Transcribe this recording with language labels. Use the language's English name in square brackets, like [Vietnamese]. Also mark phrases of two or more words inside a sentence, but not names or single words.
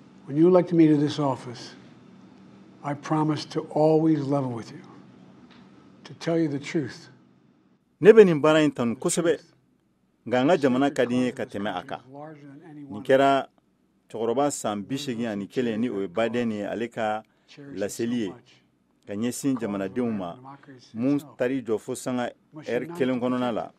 [English] When you elected me to this office, I promised to always level with you, to tell you the truth. [Bambara] Ne bɛ nin baara in tanu kosɛbɛ nka n ka jamana ka di n ye ka tɛmɛ a kan. Nin kɛra cɛkɔrɔba san 81 ni o ye Biden ye ale ka laseli ye ka ɲɛsin jamanadenw ma mun tari jɔ fo sanga heure 1 kɔnɔna la.